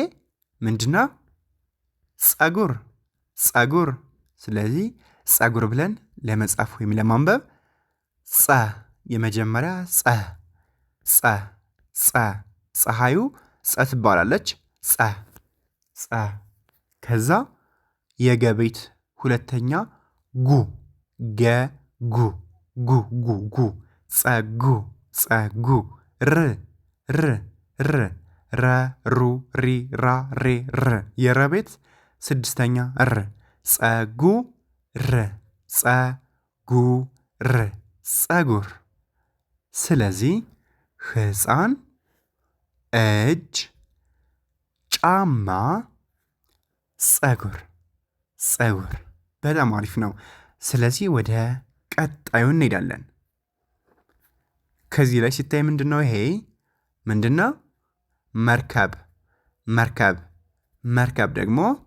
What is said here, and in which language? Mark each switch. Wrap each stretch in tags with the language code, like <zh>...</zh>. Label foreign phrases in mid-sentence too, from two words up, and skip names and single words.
<am>ምንድነው ጸጉር ጸጉር ስለዚህ ጸጉር ብለን ለመጻፍ ወይም ለማንበብ ጸ የመጀመሪያ ጸ ጸ ጸ ፀሐዩ ጸ ትባላለች ጸ ጸ ከዛ የገቤት ሁለተኛ ጉ ገ ጉ ጉ ጉ ጉ ጸጉ ጸጉ ር ር ር ረ ሩ ሪ ራ ሬ ር የረቤት ስድስተኛ ር ጸጉ ር ጸጉ ር ጸጉር ስለዚህ ህፃን እጅ ጫማ ጸጉር ጸጉር በጣም አሪፍ ነው ስለዚህ ወደ ቀጣዩ እንሄዳለን ከዚህ ላይ ሲታይ ምንድነው ይሄ ምንድነው መርከብ መርከብ መርከብ ደግሞ</am>